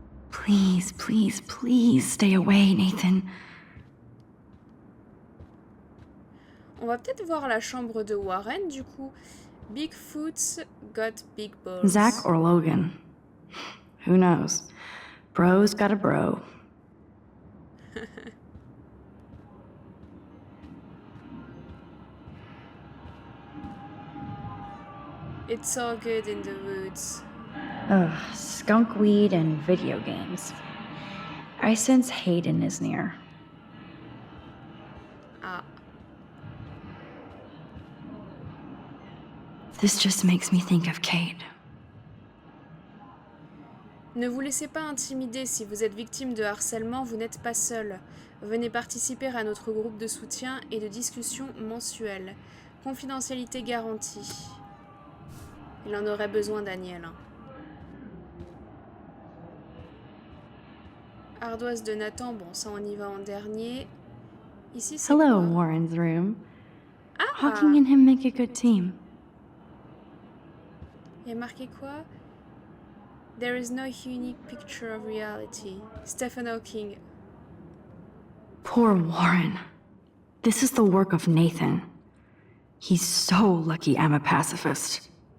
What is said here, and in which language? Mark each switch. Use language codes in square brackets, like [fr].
[en] Please, please, please stay away, Nathan. [fr] On va peut-être voir la chambre de Warren du coup. [en] Bigfoot's got big balls. Zach or Logan? Who knows? Bro's got a bro. It's all good in the woods. Ugh, skunk weed and video games. I sense Hayden is near. Ah, This just makes me think of Kate. [fr] ne vous laissez pas intimider, si vous êtes victime de harcèlement, vous n'êtes pas seul. Venez participer à notre groupe de soutien et de discussion mensuelle. Confidentialité garantie. Il en aurait besoin, Daniel. Ardoise de Nathan, bon ça on y va en dernier. Ici c'est [en] Hello, [fr] quoi? [en] Warren's room. Ah, Hawking and him make a good team. [fr] il y a marqué quoi? [en] There is no unique picture of reality. Stephen Hawking. Poor Warren. This is the work of Nathan. He's so lucky I'm a pacifist.